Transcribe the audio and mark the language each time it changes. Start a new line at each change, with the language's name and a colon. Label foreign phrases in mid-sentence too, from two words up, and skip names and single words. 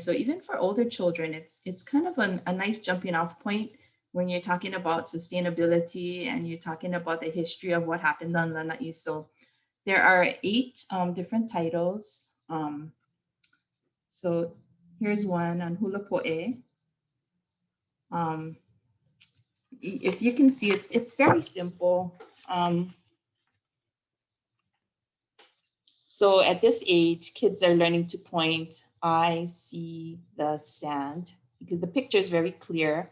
English: So even for older children, it's kind of a nice jumping off point when you're talking about sustainability and you're talking about the history of what happened on Lānaʻi. So there are 8 different titles. So here's one on hula poʻe. If you can see, it's very simple. So at this age, kids are learning to point. I see the sand, because the picture is very clear.